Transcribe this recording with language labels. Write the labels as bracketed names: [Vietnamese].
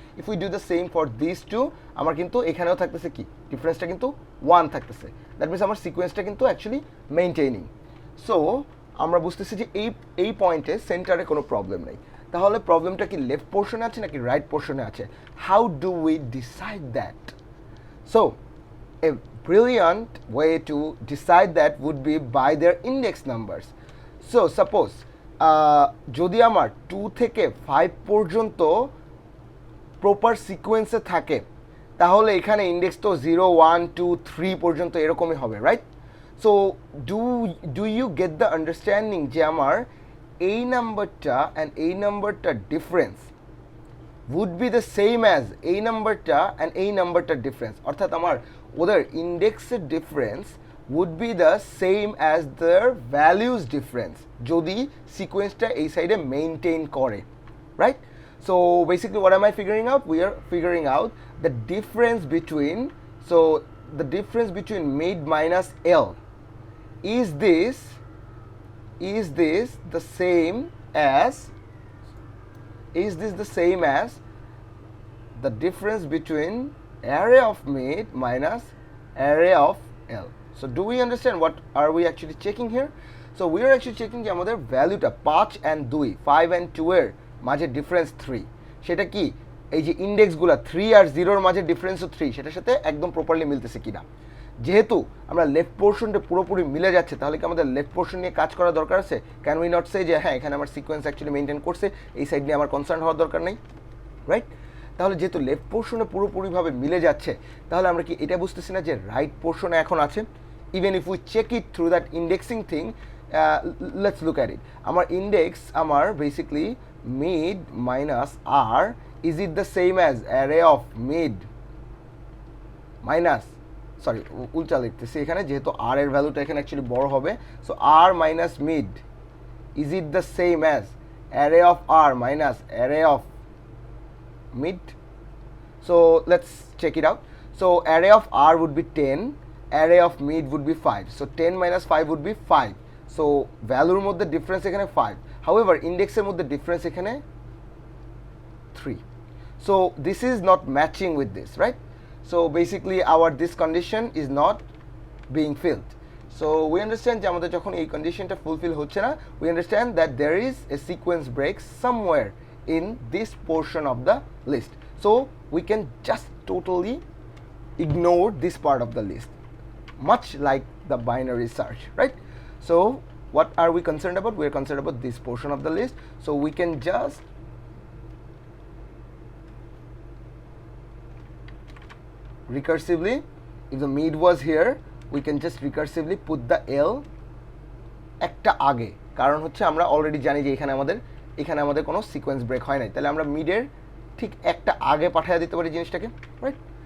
[English] if we do the same for this too, [Bangla] আমার কিন্তু এখানেও থাকতেছে কি ডিফারেন্সটা কিন্তু 1 থাকতেছে, দ্যাট মিনস আমার সিকোয়েন্সটা কিন্তু অ্যাকচুয়ালি মেনটেনিং। সো আমরা বুঝতেছি যে এই পয়েন্টে সেন্টারে কোনো প্রবলেম নেই। তাহলে প্রবলেমটা কি লেফট পোর্শনে আছে নাকি রাইট পোর্শনে আছে? [English] How do we decide that? So a brilliant way to decide that would be by their index numbers. So suppose [Bangla] যদি আমার 2 থেকে 5 পর্যন্ত প্রপার সিকোয়েন্সে থাকে, তাহলে এখানে ইন্ডেক্স তো 0 1 2 3 পর্যন্ত এরকমই হবে, right? [English] so do you get the understanding [Bangla] যে আমার এই নাম্বারটা অ্যান্ড এই নাম্বারটার difference [English] would be the same as [Bangla] এই নাম্বারটা অ্যান্ড এই নাম্বারটার ডিফারেন্স, অর্থাৎ আমার ওদের ইন্ডেক্সের difference [English] would be the same as their values difference [Bangla] যদি সিকোয়েন্সটা এই সাইডে মেইনটেইন করে, right? [English] So basically what am I figuring out? We are figuring out the difference between, so the difference between mid minus L, is this the same as, is this the same as the difference between array of mid minus array of L? So do we understand what are we actually checking here? So we are actually checking [Bangla] যে আমাদের ভ্যালুটা 5 and 2, 5 and 2 এর মাঝে difference 3, সেটা কি এই যে ইন্ডেক্সগুলো 3 আর 0 এর মাঝে ডিফারেন্সও 3, সেটার সাথে একদম প্রপারলি মিলতেছে কিনা। যেহেতু আমরা লেফট পোর্শনটা পুরোপুরি মিলে যাচ্ছে, তাহলে কি আমাদের লেফট পোর্শন নিয়ে কাজ করা দরকার আছে? [English] can we not say [Bangla] যে হ্যাঁ এখানে আমার সিকোয়েন্স অ্যাকচুয়ালি মেনটেন করছে, এই সাইড নিয়ে আমার কনসার্ন হওয়ার দরকার নেই, রাইট? তাহলে যেহেতু লেফট পোর্শনে পুরোপুরিভাবে মিলে যাচ্ছে, তাহলে আমরা কি এটা বুঝতেছি না যে রাইট পোর্শনে এখন আছে? [English] Even if we check it through that indexing thing, let's look at it. আমার index আমার basically mid minus r, is it the same as array of mid minus, [Bangla] sorry উল্টা লিখতেছি এখানে, যেহেতু আর এর ভ্যালুটা এখানে অ্যাকচুয়ালি বড় হবে, [English] So r minus mid, is it the same as array of r minus array of mid? So let's check it out. So array of r would be 10, array of mid would be 5, so 10 minus 5 would be 5, so [Bangla] ভ্যালুর মধ্যে difference এখানে 5, [English] however [Bangla] ইন্ডেক্সের মধ্যে difference এখানে 3, [English] so this is not matching with this, right? So basically our this condition is not being filled. So we understand [Bangla] যে আমাদের যখন এই কন্ডিশনটা ফুলফিল হচ্ছে না, [English] we understand that there is a sequence break somewhere in this portion of the list, so we can just totally ignore this part of the list, much like the binary search, right? So what are we concerned about? We are concerned about this portion of the list, so we can just recursively, if the mid was here, we can just recursively put the L [Bangla] একটা আগে, কারণ হচ্ছে আমরা already জানি যে এখানে আমাদের কোনো সিকোয়েন্স ব্রেক হয় নাই, তাহলে আমরা মিডের ঠিক একটা আগে পাঠিয়ে দিতে পারি জিনিসটাকে, রাইট?